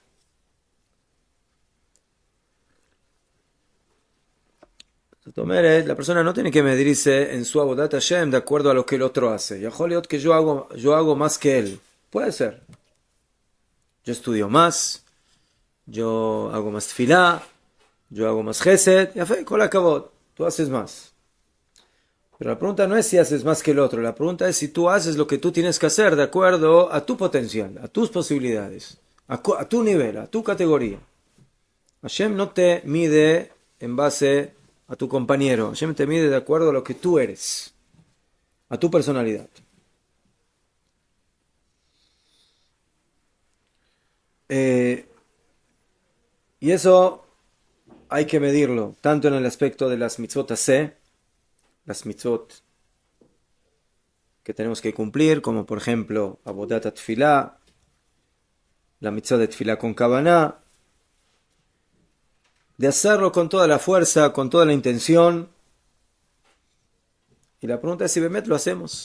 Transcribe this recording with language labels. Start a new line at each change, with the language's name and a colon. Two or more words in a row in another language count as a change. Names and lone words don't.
Spanish: La persona no tiene que medirse en su
Hebrew: עבודת השם
Spanish: de acuerdo a lo que el otro hace. Y a que yo hago más que él. Puede ser. Yo estudio más, yo hago más tefilá, yo hago más gesed, ya fue,
Hebrew: כל הכבוד,
Spanish: tú haces más. Pero la pregunta no es si haces más que el otro, la pregunta es si tú haces lo que tú tienes que hacer de acuerdo a tu potencial, a tus posibilidades, a tu nivel, a tu categoría. Hashem no te mide en base a tu compañero, Hashem te mide de acuerdo a lo que tú eres, a tu personalidad. Y eso hay que medirlo, tanto en el aspecto de las
Hebrew: מצוות עשה,
Spanish: las mitzvot que tenemos que cumplir, como por ejemplo,
Hebrew: עבודת תפילה,
Spanish: la mitzvah de Tefilá con Kavaná, de hacerlo con toda la fuerza, con toda la intención. Y la pregunta es si Bemet lo hacemos.